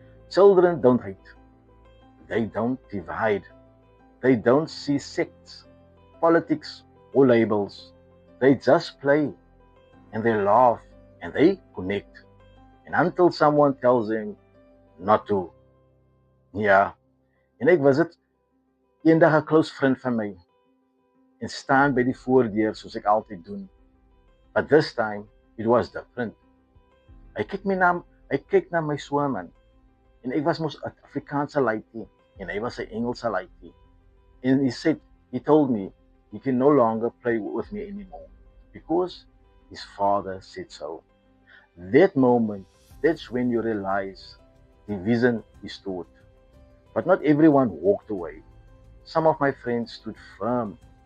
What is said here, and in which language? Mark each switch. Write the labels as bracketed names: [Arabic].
[English] Children don't hate, they don't divide, they don't see sects, politics, or labels. They just play, and they laugh, and they connect. And until someone tells them not to. [Afrikaans] Ja, en ek was dit eendag 'n [English] close friend [Afrikaans] van my, en staan by die voordeur soos ek altyd doen. [English] But this time, it was different. [Afrikaans] Hy kyk na my swaaman, en ek was mos 'n Afrikaanse laaitjie, en hy was 'n Engelse laaitjie. [English] And he told me, he can no longer play with me anymore, because his father said so. That moment, that's when you realize division is taught. But not everyone walked away. Some of my friends stood firm.